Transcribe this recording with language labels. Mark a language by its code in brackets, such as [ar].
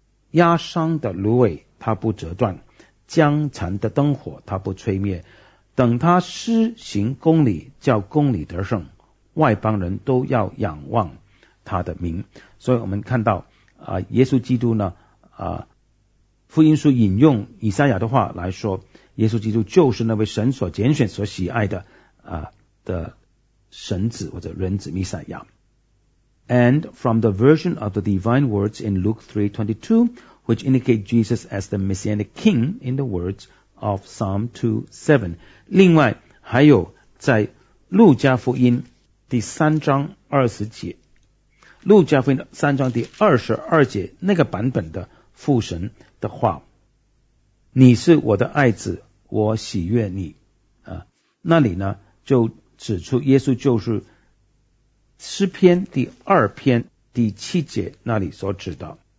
[zh] 压伤的芦苇他不折断，将残的灯火他不吹灭，等他施行公理，叫公理得胜，外邦人都要仰望他的名。所以我们看到耶稣基督呢福音书引用以赛亚的话来说，耶稣基督就是那位神所拣选所喜爱的的神子或者人子弥赛亚。 [en] And from the version of the divine words in Luke 3:22,which indicate Jesus as the Messianic King in the words of Psalm 2:7. [zh] 另外还有在路加福音第三章二十节，路加福音三章第22节那个版本的父神的话，你是我的爱子，我喜悦你，那里呢就指出耶稣就是诗篇第二篇第七节那里所指的